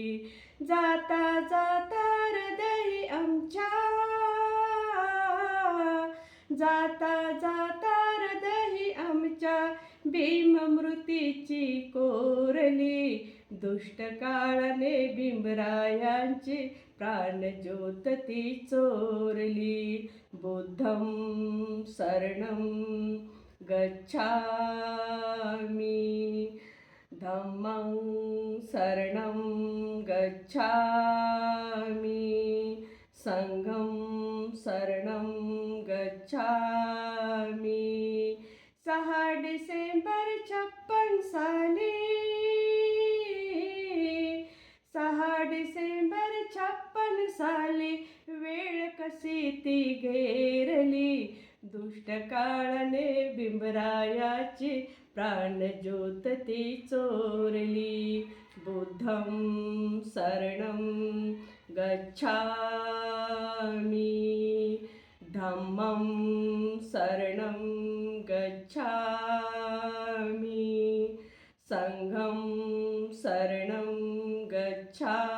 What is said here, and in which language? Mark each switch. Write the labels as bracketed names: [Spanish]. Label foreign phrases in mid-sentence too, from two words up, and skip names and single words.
[Marathi] जाता जाता हृदयी आमच्या, जाता जाता हृदयी आमच्या भीममृतीची कोरली. दुष्ट काळाने भीमरायांची प्राणज्योत ती चोरली. [Pali] बुद्धं शरणं गच्छामि, धम्मं शरणं गच्छामि, संघं शरणं गच्छामि. [Marathi] 6 डिसेंबर 56 साली, 6 डिसेंबर 56 साली वेळ कशी ती घेरली. दुष्ट काळाने बिंबरायाची प्राणज्योत ती चोरली. [Pali] बुद्धं शरणं गच्छामि, धम्मं शरणं गच्छामि, संघं शरणं गच्छामि.